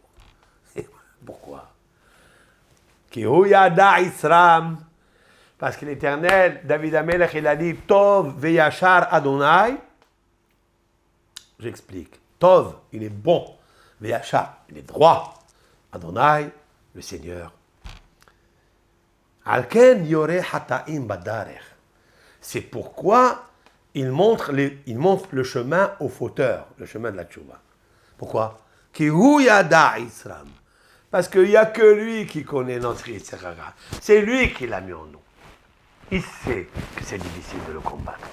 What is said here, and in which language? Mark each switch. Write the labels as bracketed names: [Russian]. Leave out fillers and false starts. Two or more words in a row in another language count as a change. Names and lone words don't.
[Hebrew] Pourquoi? כי הוא ידע יצרנו. [French] Parce que l'Éternel, David Amelech, il a dit [Hebrew] טוב וישר ה. [French] J'explique. Tov, il est bon. Veyachar, il est droit. Adonai, le Seigneur. [Hebrew] על כן יורה חטאים בדרך. [French] C'est pourquoi il montre le chemin au fauteur, le chemin de la tchouva. [Hebrew] Pourquoi? כי הוא ידע יצרנו. [French] Parce qu'il n'y a que lui qui connaît notre Yitzhara. C'est lui qui l'a mis en nous. Il sait que c'est difficile de le combattre.